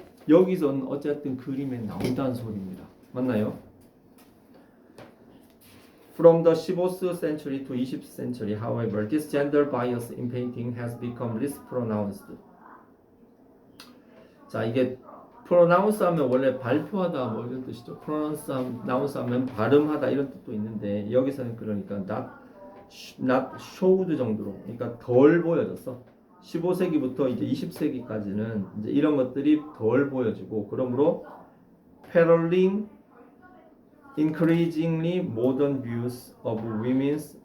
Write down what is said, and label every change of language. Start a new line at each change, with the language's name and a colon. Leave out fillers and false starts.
Korean: 여기서는 어쨌든 그림에 나온다는 소리입니다. 맞나요?
English: From the 15th century to 20th century, however, this gender bias in painting has become less pronounced.
Korean: 자, 이게 pronounce 하면 원래 발표하다 뭐 이런 뜻이죠. pronounce 하면 발음하다 이런 뜻도 있는데 여기서는 그러니까 not showed 정도로, 그러니까 덜 보여졌어. 15세기부터 이제 20세기까지는 이제 이런 것들이 덜 보여지고, 그러므로
English: paralleling increasingly modern views of women's.